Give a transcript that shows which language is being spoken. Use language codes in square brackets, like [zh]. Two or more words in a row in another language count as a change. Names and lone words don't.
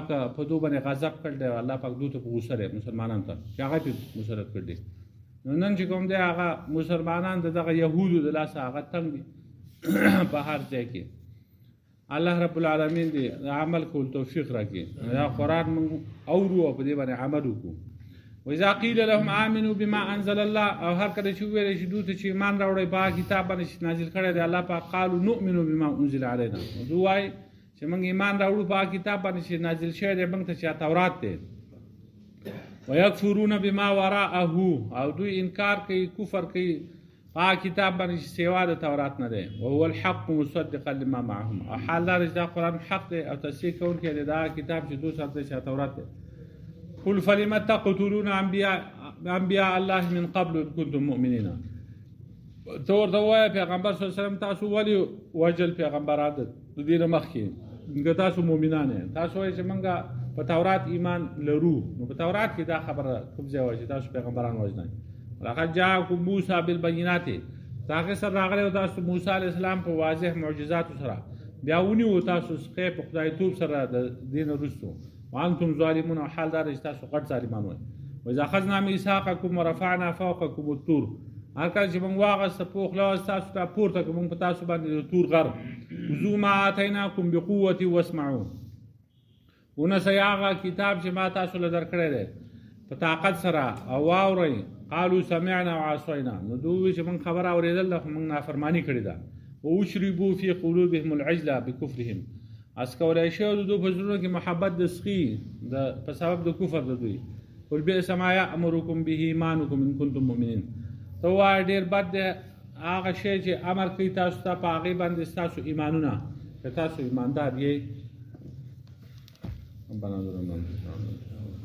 [ps] په دو باندې غضب کړ دی الله پاک دوی ته په غوسه دی مسلمانانو ته چې هغه مسلط کړي نو نن چې کوم دی هغه مسلمانان دغه یهودو د لاسه هغه تنګ دي په هر ځای کې [ar] الله رب العالمین [ps] دې عمل کول توفیق راکړي دا قرآن موږ اورو او په دې باندې عمل وکړو [ar] وإذا قيل لهم آمنوا بما أنزل الله [ps] او هر کله چې ویل شي دوی ته چې ایمان راوړئ په کتاب باندې چې نازل کړی دی الله پاک [ar] قالوا نؤمن بما أنزل علينا [ps] دوی وایي چې موږ ایمان راوړو په کتاب باندې چې نازل شوی دی موږ ته چې تورات دی [ar] ويكفرون بما وراءه [ps] او دوی انکار کوي کفر کوي په کتاب باندې سیوا د تورات نه دی او [ar] هو الحق مصدقا لما معهم [ps] او حال دا چې دا قرآن حق دی او تصدیق کوونکی دی دا کتاب چې دوی سره دی چې تورات دی [ar] قل فلم تقتلون انبیاء الله من قبل ان كنتم مؤمنین [ps] ته ورته وایه پیغمبر [ar] صلی الله علیه وسلم [ps] تاسو ولې وجل پیغمبران د دې نه مخکې تاسو مؤمنان تاسو وایئ چې موږ په تورات ایمان لرو نو په تورات کې دا خبره کوم ځای وایي چې تاسو پیغمبران وژنئ [ar] لقد جاءكم موسی بالبينات [ps] هغې سره راغلی و تاسو موسی [ar] علیه السلام [ps] په واضح معجزاتو سره بیا ونیو تاسو سقی په خدایتوب سره د دې نه وروستو [ar] وانتم ظالمون [ps] او حال دا چې تاسو غټ ظالمان وئ [ar] واذا اخذنا میثاقکم ورفعنا فوقکم الطور [ps] هر کله چې موږ واغسته پوخ لاس تاسو ته پورته کړو موږ په تاسو باندې د تور غر [ar] خذوا ما آتیناکم بقوة واسمعوا [ps] ونسئ هغه کتاب چې ما تاسو له درکړی دی په طاقت سره او واورئ [ar] قالوا سمعنا وعصینا [ps] نو دوی چې موږ خبره اورېدل ده خو موږ نافرماني کړې ده [ar] واشربوا في قلوبهم العجل بکفرهم [ps] اس کولی شي د دوی په زړونو کې محبت د سخي په سبب د کفر د دوی [ar] قل بئس ما یأمرکم به ایمانکم ان کنتم مؤمنین [ps] ته وایه ډېر بد دی هغه شی چې امر کوي تاسو ته په هغې باندې ستاسو ایمانونه که تاسو ایماندار یې